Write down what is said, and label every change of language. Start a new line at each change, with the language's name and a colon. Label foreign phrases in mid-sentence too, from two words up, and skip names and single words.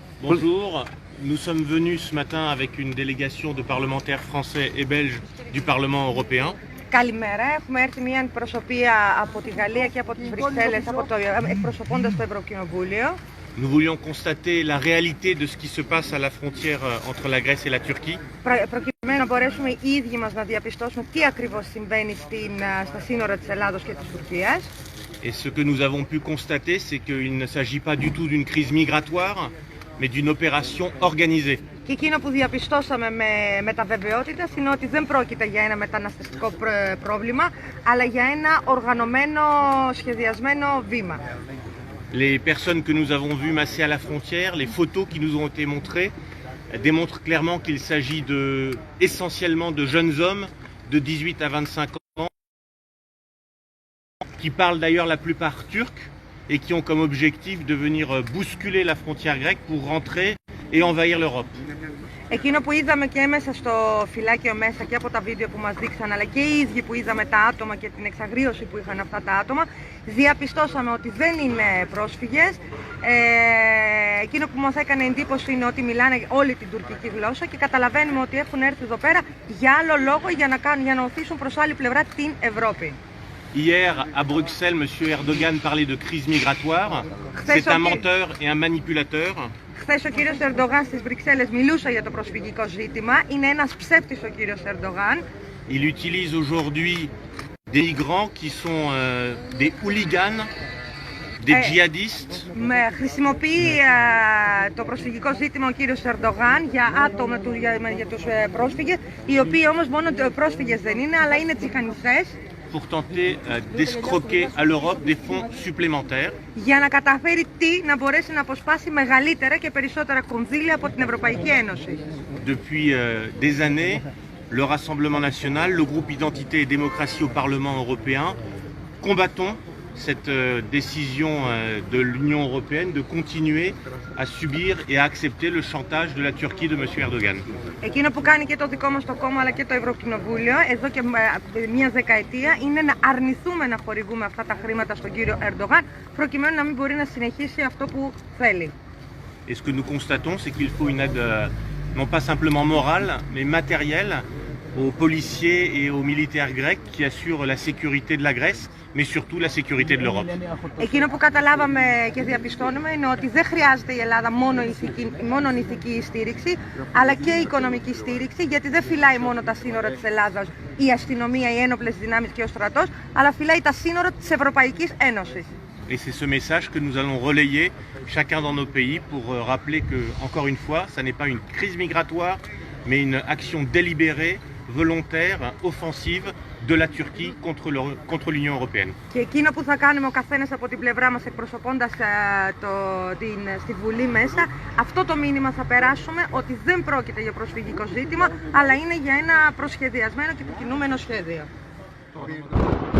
French: Bonjour, nous sommes venus ce matin avec une délégation de parlementaires français et belges du Parlement européen.
Greek: Καλημέρα. Έχουμε έρθει μια αντιπροσωπεία από τη Γαλλία και από τις Βρυξέλλες, εκπροσωπώντας το Ευρωκοινοβούλιο.
French: Nous voulions constater la réalité de ce qui se passe à la frontière entre la Grèce et la Turquie.
Greek: Προκειμένου να μπορέσουμε οι ίδιοι μας να διαπιστώσουμε τι ακριβώς συμβαίνει στα σύνορα της Ελλάδος και της Τουρκίας.
French: Et ce que nous avons pu constater, c'est qu'il ne s'agit pas du tout d'une crise migratoire, mais d'une opération organisée.
Greek: Και εκείνο που διαπιστώσαμε με τα βεβαιότητα είναι ότι δεν πρόκειται για ένα μεταναστευτικό πρόβλημα, αλλά για ένα οργανωμένο, σχεδιασμένο βήμα.
French: Les personnes que nous avons vues masser à la frontière, les photos qui nous ont été montrées, démontrent clairement qu'il s'agit essentiellement de jeunes hommes de 18 à 25 ans, qui parlent d'ailleurs la plupart turc et qui ont comme objectif de venir bousculer la frontière grecque pour rentrer et envahir l'Europe.
Greek: Εκείνο που είδαμε και μέσα στο φυλάκιο μέσα και από τα βίντεο που μας δείξαν, αλλά και οι ίδιοι που είδαμε τα άτομα και την εξαγρίωση που είχαν αυτά τα άτομα, διαπιστώσαμε ότι δεν είναι πρόσφυγες. Εκείνο που μας έκανε εντύπωση είναι ότι μιλάνε όλη την τουρκική γλώσσα και καταλαβαίνουμε ότι έχουν έρθει εδώ πέρα για άλλο λόγο, για να οθήσουν προς άλλη πλευρά την Ευρώπη.
French: Hier, à Bruxelles, M. Erdogan parlait de crise migratoire. C'est un menteur et un manipulateur.
Greek: Χθες ο κύριος Ερντογάν στις Βρυξέλλες μιλούσε για το προσφυγικό ζήτημα. Είναι ένας ψεύτης ο κύριος Ερντογάν.
French: Il utilise aujourd'hui des migrants qui sont des hooligans, des djihadistes.
Greek: Χρησιμοποιεί το προσφυγικό ζήτημα ο κύριος Ερντογάν για άτομα, για τους πρόσφυγες, οι οποίοι όμως μόνο πρόσφυγες δεν είναι, αλλά είναι τσιχανιστές.
French: Pour tenter d'escroquer à l'Europe des fonds supplémentaires.
Greek: Για να καταφέρει να μπορέσει να αποσπάσει μεγαλύτερα και περισσότερα κονδύλια από την Ευρωπαϊκή Ένωση.
French: Depuis des années, le Rassemblement national, le groupe Identité et démocratie au Parlement européen, combattons cette décision de l'Union européenne de continuer à subir et à accepter le chantage de la Turquie de M. Erdogan.
Greek: Εκείνο που κάνει και το δικό μας το κόμμα αλλά και το Ευρωκοινοβούλιο εδώ και μια δεκαετία είναι να αρνηθούμε να χορηγούμε αυτά τα χρήματα στον κύριο Ερντογάν προκειμένου να μην μπορεί να συνεχίσει αυτό που θέλει.
French: Et ce que nous constatons, c'est qu'il faut une aide non pas simplement morale, mais matérielle aux policiers et aux militaires grecs qui assurent la sécurité de la Grèce, mais surtout la sécurité de l'Europe.
Greek: Εκείνο που καταλάβαμε και διαπιστώνουμε είναι ότι δεν χρειάζεται η Ελλάδα μόνο ηθική στήριξη, αλλά και οικονομική στήριξη, γιατί δεν φυλάει μόνο τα σύνορα της Ελλάδας η αστυνομία, οι ένοπλες δυνάμεις και ο στρατός, αλλά φυλάει τα σύνορα της Ευρωπαϊκής Ένωσης.
French: Et c'est ce message que nous allons relayer chacun dans nos pays pour rappeler que, encore une fois, ça n'est pas une crise migratoire, mais une action délibérée, volontaire, offensive de la Turquie contre l'Union européenne.
Greek: Και εκείνο που θα κάνουμε ο καθένας από την πλευρά μας εκπροσωπώντας στη Βουλή μέσα, αυτό το μήνυμα θα περάσουμε ότι δεν πρόκειται για προσφυγικό ζήτημα, αλλά είναι για ένα προσχεδιασμένο και επικοινούμενο σχέδιο.